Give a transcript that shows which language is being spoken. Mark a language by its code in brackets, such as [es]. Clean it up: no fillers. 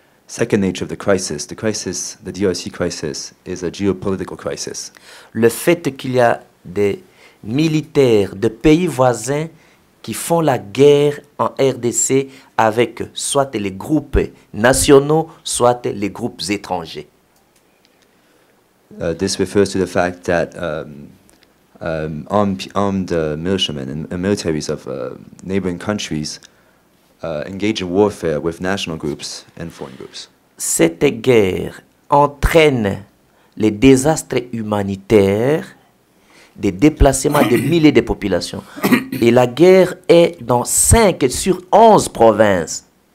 [en] Second nature of the DRC crisis is a geopolitical crisis. [fr] Le fait qu'il y a des militaires de pays voisins qui font la guerre en RDC avec soit les groupes nationaux, soit les groupes étrangers. [en] This refers to the fact that armed militiamen and militaries of neighboring countries engage in warfare with national groups and foreign groups. [fr] Cette guerre entraîne les désastres humanitaires, des déplacements de milliers de populations. Et la guerre est dans 5 sur 11 provinces.